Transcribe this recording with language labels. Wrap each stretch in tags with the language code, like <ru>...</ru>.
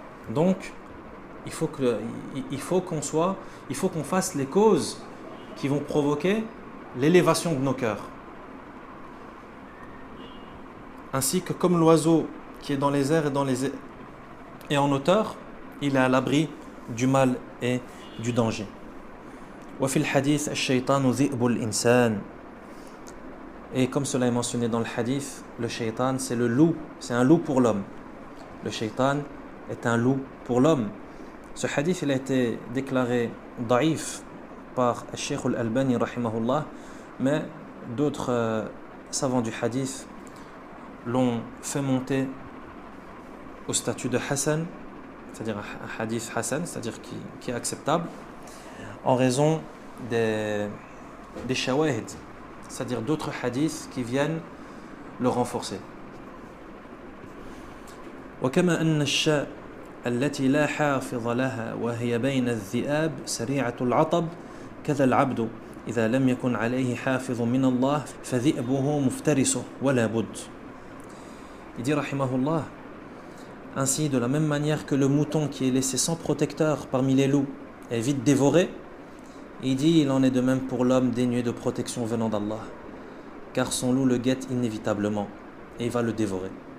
<fr>Donc, il faut qu'on fasse les causes qui vont provoquer l'élévation de nos cœurs. Ainsi que comme l'oiseau qui est dans les airs et en hauteur, il est à l'abri du mal et du danger.</fr> <ar>وفي الحديث الشيطان ذئب الإنسان.</ar> <fr>Et comme cela est mentionné dans le hadith, le shaitan c'est le loup, c'est un loup pour l'homme. Le shaitan est un loup pour l'homme. Ce hadith il a été déclaré daïf par Cheikh al-Albani rahimahullah, mais d'autres savants du hadith l'ont fait monter au statut de Hassan, c'est-à-dire un hadith Hassan, c'est-à-dire qui est acceptable, en raison des shawahid, c'est-à-dire d'autres hadiths qui viennent le renforcer.</fr> <ar>وكما أن الشاء التي لا حافظ لها وهي بين الذئاب سريعة العطب كذا العبد إذا لم يكن عليه حافظ من الله فذئبه مفترسه ولا بد.</ar> <fr>Il dit rahimahullah, ainsi de la même manière que le mouton qui est laissé sans protecteur parmi les loups est vite dévoré, il dit il en est de même pour l'homme dénué de protection venant d'Allah, car son loup le guette inévitablement et il va le dévorer.</fr>